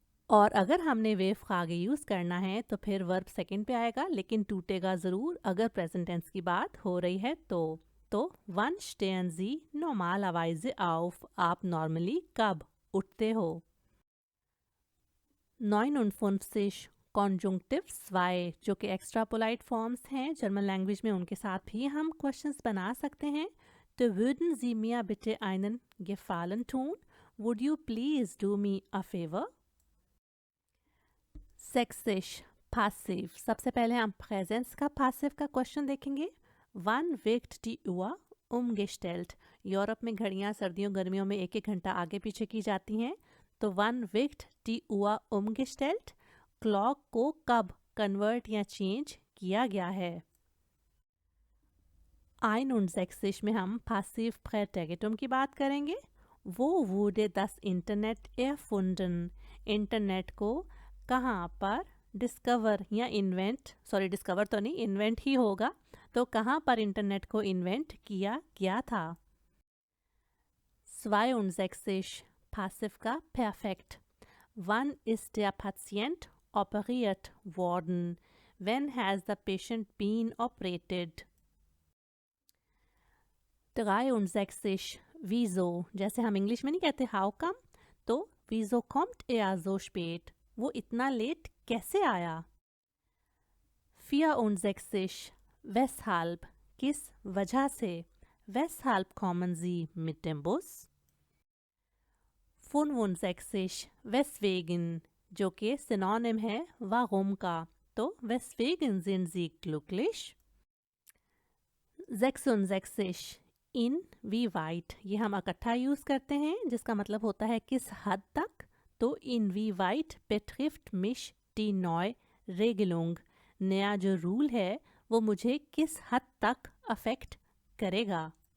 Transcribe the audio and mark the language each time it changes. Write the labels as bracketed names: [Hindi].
[Hindi] और अगर हमने वेव फ्रागे यूज़ करना है तो फिर वर्ब सेकंड पे आएगा, लेकिन टूटेगा ज़रूर अगर प्रेजेंट टेंस की बात हो रही है तो one [German] stehen Sie normalerweise auf, [Hindi] आप नॉर्मली कब उठते हो। 59 कॉन्जुंक्टिव 2 जो कि एक्स्ट्रा पोलाइट फॉर्म्स हैं जर्मन लैंग्वेज में, उनके साथ भी हम क्वेश्चंस बना सकते हैं। [German] तो würden Sie mir bitte einen Gefallen tun? [English] Would you please do me a favor? [Hindi] 6 passiv, सबसे पहले हम प्रेजेंस का पासिव का क्वेश्चन देखेंगे। [German] Wann wird die Uhr umgestellt? [Hindi] Europe में घड़ियां सर्दियों गर्मियों में 1-1 घंटा आगे पीछे की जाती हैं, तो [German] Wann wird die Uhr umgestellt, [Hindi] clock को कब कन्वर्ट या चेंज किया गया है। 61 में हम पासिव प्रेटेगिटुम की बात करेंगे। वो [German] wurde das Internet erfunden, [Hindi] internet को कहाँ पर डिस्कवर या डिस्कवर तो नहीं, इन्वेंट ही होगा, तो कहाँ पर इंटरनेट को इन्वेंट किया गया था। [German] 62 पासिव का परफेक्ट, wann ist der Patient operiert worden, [English] when has the patient been operated। [Hindi] 63 wieso, जैसे हम इंग्लिश में नहीं कहते हाउ कम, तो [German] wieso kommt er so spät, [Hindi] वो इतना लेट कैसे आया। [German] 64 weshalb, [Hindi] किस वजह से, [German] weshalb kommen Sie mit dem Bus। [Hindi] 65 weswegen, जो कि सिनोनिम है warum का, तो [German] weswegen sind Sie glücklich। [Hindi] 66 inwieweit, ये हम इकट्ठा यूज़ करते हैं जिसका मतलब होता है किस हद तक, तो [German] inwieweit betrifft mich die Neuregelung, [Hindi] नया जो रूल है वो मुझे किस हद तक अफेक्ट करेगा।